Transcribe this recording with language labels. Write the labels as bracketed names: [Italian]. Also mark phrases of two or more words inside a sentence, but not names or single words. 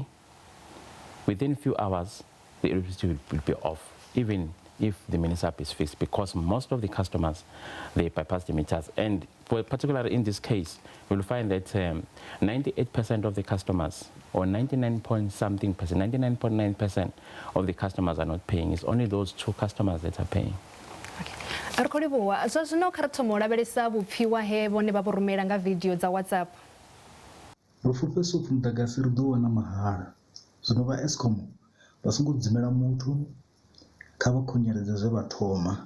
[English] Within a few hours, the electricity will be off, even if the MINISAP is fixed, because most of the customers, they bypass the meters. And particularly in this case, we'll find that 98% of the customers, or 99.9% of the customers are not paying. It's only those 2 customers that are paying. [Venda] Ri khou livhuwa zwa zwino kha ri thoma u lavhelesa vhupfiwa he vhone vha vho rumela nga video dza WhatsApp. Ro fulufhedzisa upfhi mudagasi ri ḓo wana mahala. Zwino vha Eskom vha songo dzimela muthu kha vha khunyeledze zwe vha thoma.